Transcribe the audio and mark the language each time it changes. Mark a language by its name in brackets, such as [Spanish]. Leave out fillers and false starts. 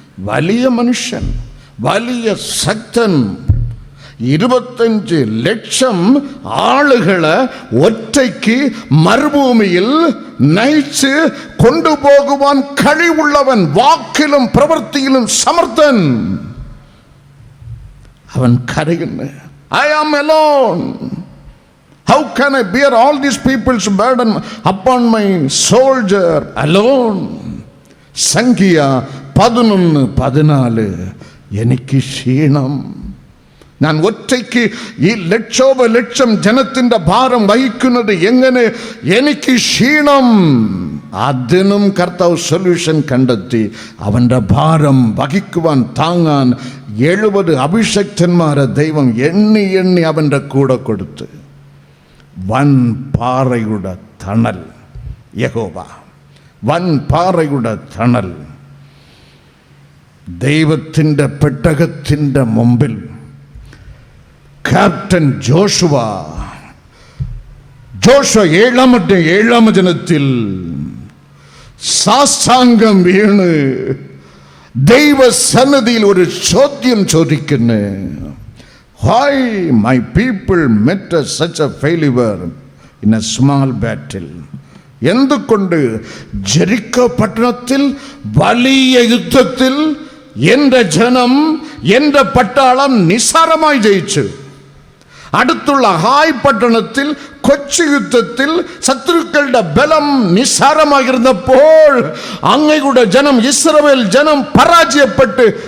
[Malayalam] വലിയ മനുഷ്യൻ, വലിയ ശക്തൻ. 25 ലക്ഷം ആളുകളെ ഒറ്റയ്ക്ക് മരുഭൂമിയിൽ നയിച്ച് കൊണ്ടുപോകുവാൻ കഴിവുള്ളവൻ, വാക്കിലും പ്രവൃത്തിയിലും സമർത്ഥൻ. അവൻ കരയുന്നു, [English] I am alone. How can I bear all these people's burden upon my soldier alone? [Malayalam] സംഖ്യ 11:14. എനിക്ക് ക്ഷീണം, ഞാൻ ഒറ്റയ്ക്ക് ഈ ലക്ഷോപലക്ഷം ജനത്തിൻ്റെ ഭാരം വഹിക്കുന്നത് എങ്ങനെ? എനിക്ക് ക്ഷീണം. അതിനും കർത്താവ് സൊല്യൂഷൻ കണ്ടെത്തി. അവൻ്റെ ഭാരം വഹിക്കുവാൻ, താങ്ങാൻ 70 അഭിഷക്തന്മാരെ ദൈവം എണ്ണി എണ്ണി അവൻ്റെ കൂടെ കൊടുത്ത്. വൻ പാറയുടെ തണൽ യഹോവ, വൻ പാറയുടെ തണൽ. ദൈവത്തിൻ്റെ പെട്ടകത്തിൻ്റെ മുമ്പിൽ ക്യാപ്റ്റൻ ജോഷുവ 7ാം ദിനത്തിൽ സാഷ്ടാംഗം വീണ് ദൈവസന്നിധിയിൽ ഒരു ചോദ്യം ചോദിക്കുന്നു. [English] Why my people met such a failure in a small battle? [Malayalam] എന്തുകൊണ്ട് ജെറിക്കോ പട്ടണത്തിൽ വലിയ യുദ്ധത്തിൽ എൻ്റെ ജനം, എൻ്റെ പട്ടാളം നിസ്സാരമായി ജയിച്ചു? അടുത്തുള്ള ഹായ് പട്ടണത്തിൽ കൊച്ചു യുദ്ധത്തിൽ ശത്രുക്കളുടെ ബലം നിസ്സാരമായിരുന്നപ്പോൾ അങ്ങയുടെ ജനം, ഇസ്രായേൽ ജനം പരാജയപ്പെട്ട്.